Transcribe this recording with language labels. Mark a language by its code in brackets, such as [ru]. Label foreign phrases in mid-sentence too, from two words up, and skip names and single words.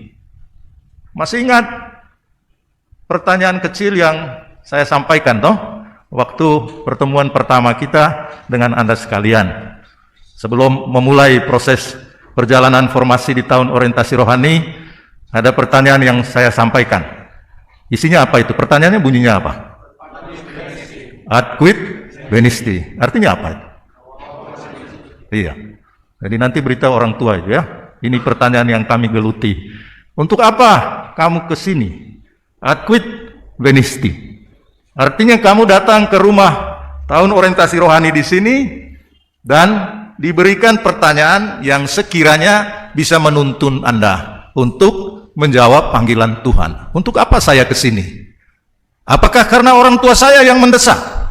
[id] Masih ingat pertanyaan kecil yang saya sampaikan toh waktu pertemuan pertama kita dengan Anda sekalian sebelum memulai proses perjalanan formasi di tahun orientasi rohani. Ada pertanyaan yang saya sampaikan. Isinya apa itu? Pertanyaannya bunyinya apa? [la] Ad quid venisti. [id] Artinya apa itu? Iya. Jadi nanti beritahu orang tua itu ya. Ini pertanyaan yang kami geluti. Untuk apa kamu ke sini? [la] Ad quid venisti. [id] Artinya kamu datang ke rumah tahun orientasi rohani di sini dan diberikan pertanyaan yang sekiranya bisa menuntun Anda untuk menjawab panggilan Tuhan. Untuk apa saya ke sini? Apakah karena orang tua saya yang mendesak?